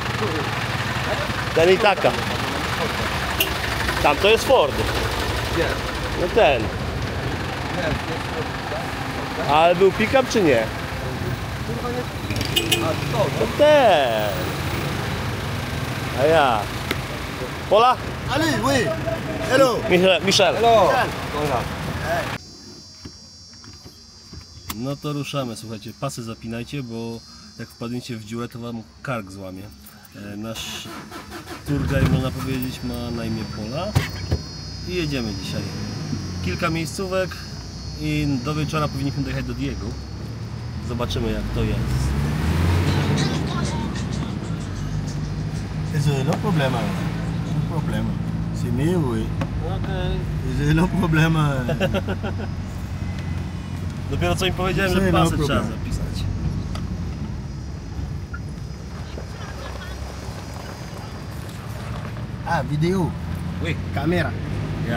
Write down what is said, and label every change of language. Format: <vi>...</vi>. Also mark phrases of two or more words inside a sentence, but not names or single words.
<pl>Ten i taka. Tam to jest Ford. No ten. Ale był pick-up czy nie? To ten. A ja. Pola?</pl> <fr>Ali, oui. Hello. Michel.</fr> <en>Hello!</en> <pl>No to ruszamy, słuchajcie, pasy zapinajcie, bo jak wpadniecie w dziurę, to wam kark złamie. Nasz</pl> <en>tour guide,</en> <pl>można powiedzieć, ma na imię Pola i jedziemy dzisiaj. Kilka miejscówek i do wieczora powinniśmy dojechać do Diego. Zobaczymy, jak to jest.</pl> <es>No problema. No problema.</es> <fr>C'est mieux, oui.</fr> <pl>Okej.</pl> <es>No problema.</es> <pl>Dopiero co im powiedziałem, że No pasy trzeba</pl> <en>problem.</en> <pl>zapisać.</pl> <fr>Ah, vidéo. Oui. Caméra.</fr> <pl>Ja.</pl>